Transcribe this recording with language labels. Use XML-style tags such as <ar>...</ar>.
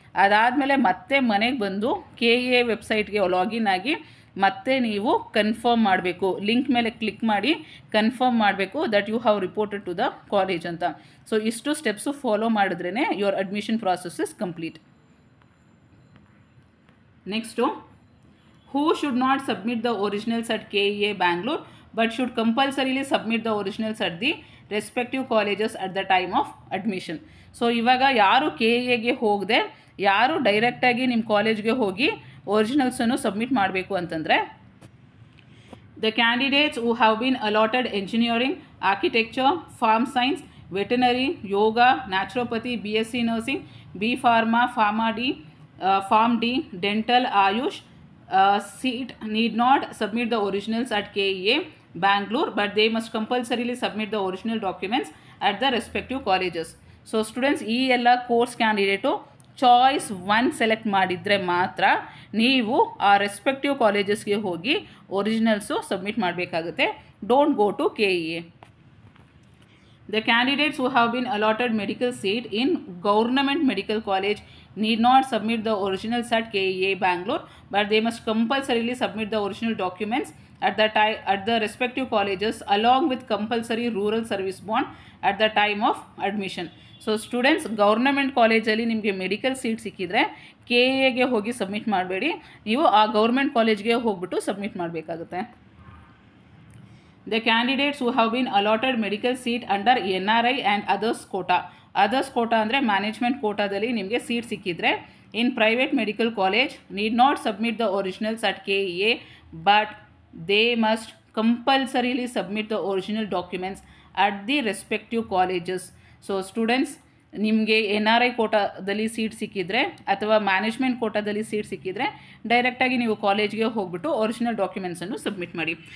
<kn>ಅದಾದಮೇಲೆ ಮತ್ತೆ ಮನೆಗೆ ಬಂದು KA ವೆಬ್ಸೈಟ್ಗೆ ಲಾಗಿನ್ ಆಗಿ ಮತ್ತೆ ನೀವು ಕನ್ಫರ್ಮ್ ಮಾಡಬೇಕು, ಲಿಂಕ್ ಮೇಲೆ ಕ್ಲಿಕ್ ಮಾಡಿ ಕನ್ಫರ್ಮ್ ಮಾಡಬೇಕು</kn> <en>that you have reported to the college</en> <kn>ಅಂತ. ಸೊ ಇಷ್ಟು steps follow ಮಾಡಿದ್ರೇ</kn> <en>Your admission process is complete. Next, who should not submit the originals at KA Bangalore but should compulsorily submit the originals at the respective colleges at the time of admission.</en> <kn>So ಇವಾಗ ಯಾರು KAಗೆ ಹೋಗದೆ ಯಾರು ಡೈರೆಕ್ಟಾಗಿ ನಿಮ್ಮ ಕಾಲೇಜ್ಗೆ ಹೋಗಿ ಒರಿಜಿನಲ್ಸನ್ನು submit ಮಾಡಬೇಕು ಅಂತಂದರೆ,</kn> <en>the candidates who have been allotted engineering, architecture, farm science, veterinary, yoga, naturopathy, BSc nursing, B pharma, pharma D, Pharm D, dental, Ayush. Seat need not submit the originals at KEA, Bangalore, but they must compulsorily submit the original documents at the respective colleges.</en> <kn>So students ಈ ಎಲ್ಲ course candidate choice 1 select ಮಾಡಿದರೆ ಮಾತ್ರ ನೀವು ಆ respective ಕಾಲೇಜಸ್ಗೆ ಹೋಗಿ ಒರಿಜಿನಲ್ಸು submit ಮಾಡಬೇಕಾಗುತ್ತೆ.</kn> <en>Don't go to KEA. The candidates who have been allotted medical seat in government medical college need not submit the originals at KEA Bangalore, but they must compulsorily submit the original documents at the respective colleges along with compulsory rural service bond at the time of admission.</en> <kn>So students government ಕಾಲೇಜಲ್ಲಿ ನಿಮಗೆ medical seat ಸಿಕ್ಕಿದ್ರೆ KEAಗೆ ಹೋಗಿ submit ಮಾಡಬೇಡಿ, ನೀವು ಆ government ಕಾಲೇಜ್ಗೆ ಹೋಗ್ಬಿಟ್ಟು submit ಮಾಡಬೇಕಾಗುತ್ತೆ.</kn> <en>The candidates who have been allotted medical seat under NRI and others quota. Others quota</en> <kn>ಅಂದರೆ ಮ್ಯಾನೇಜ್ಮೆಂಟ್ ಕೋಟಾದಲ್ಲಿ ನಿಮಗೆ ಸೀಟ್ ಸಿಕ್ಕಿದ್ರೆ</kn> <en>In private medical college need not submit the originals at KEA, but they must compulsorily submit the original documents at the respective colleges.</en> <kn>So students ನಿಮಗೆ NRI ಕೋಟಾದಲ್ಲಿ seat ಸಿಕ್ಕಿದ್ರೆ ಅಥವಾ management ಕೋಟಾದಲ್ಲಿ seat ಸಿಕ್ಕಿದ್ರೆ ಡೈರೆಕ್ಟಾಗಿ ನೀವು ಕಾಲೇಜ್ಗೆ ಹೋಗ್ಬಿಟ್ಟು ಒರಿಜಿನಲ್ ಡಾಕ್ಯುಮೆಂಟ್ಸನ್ನು ಸಬ್ಮಿಟ್ ಮಾಡಿ.</kn>